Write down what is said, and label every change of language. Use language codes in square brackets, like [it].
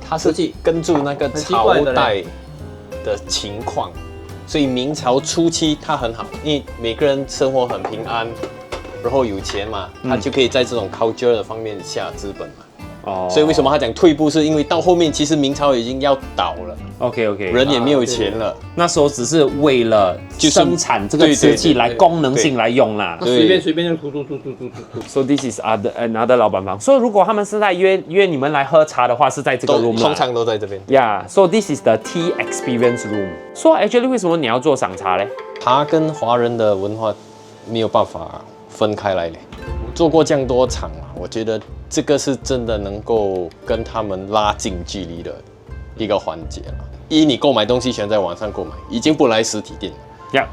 [zh] 它是根据那个朝代的情况，所以明朝初期它很好，因为每个人生活很平安，然后有钱嘛，他就可以在这种 culture 的方面下资本嘛。所以为什么他讲退步，是因为到后面其实明朝已经要倒了。 OK，人也没有钱了。那时候只是为了生产这个瓷器来功能性来用啦。随便就涂。 [en] So this is another [zh] 老板房。所以如果他们是在约你们来喝茶的话，是在这个 room 通常都在这边。 [en] Yeah, so this is the tea experience room. So actually [zh] 为什么你要做赏茶嘞？它跟华人的文化没有办法分开来嘞。做过这样多场啊，我觉得这个是真的能够跟他们拉近距离的一个环节了。你购买东西全在网上购买，已经不来实体店了。